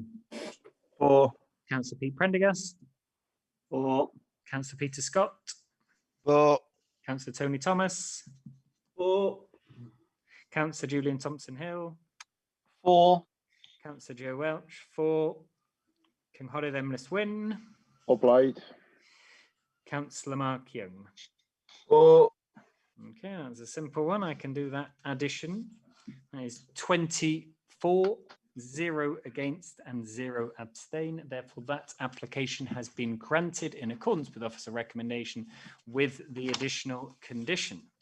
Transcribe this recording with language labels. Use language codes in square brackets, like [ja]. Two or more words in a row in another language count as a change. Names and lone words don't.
[en] For. Councillor Pete Prendergast. For. Councillor Peter Scott. For. Councillor Tony Thomas. For. Councillor Julian Thompson Hill. For. Councillor Joe Welch. 4. [cy] Cynghorydd Emrys Wyn. O blaid. [en] Councillor Mark Young. For. Okay, that's a simple one. I can do that addition. That is 24, 0 against and 0 abstain. Therefore, that application has been granted in accordance with officer recommendation with the additional condition.